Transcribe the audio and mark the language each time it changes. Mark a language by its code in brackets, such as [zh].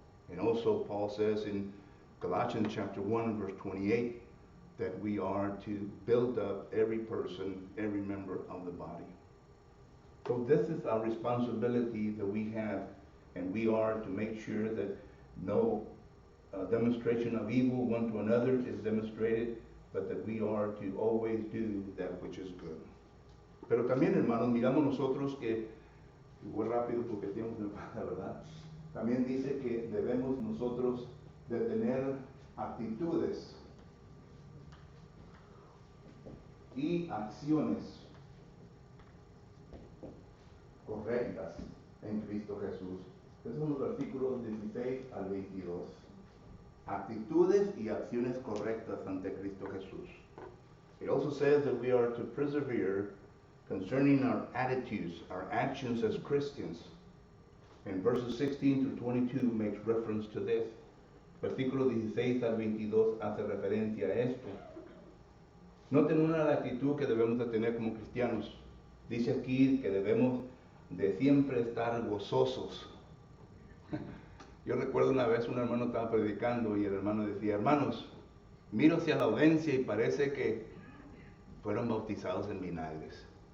[en] And also Paul says in Colossians chapter 1 verse 28 that we are to build up every person, every member of the body. So this is our responsibility that we have, and we are to make sure that no demonstration of evil one to another is demonstrated, but that we are to always do that which is good. [es] Pero también, hermanos, miramos nosotros que, voy rápido porque el tiempo me pasa, ¿verdad? También dice que debemos nosotros de tener actitudes y acciones correctas en Cristo Jesús. Esos son los versículos 16 al 22. Actitudes y acciones correctas ante Cristo Jesús. [en] It also says that we are to persevere concerning our attitudes, our actions as Christians. And verses 16 through 22 makes reference to this. [es] Versículo 16 al 22 hace referencia a esto. Noten una de la actitud que debemos de tener como cristianos. Dice aquí que debemos de siempre estar gozosos. Yo recuerdo una vez un hermano estaba predicando y el hermano decía, hermanos, miro hacia la audiencia y parece que fueron bautizados en vinagres.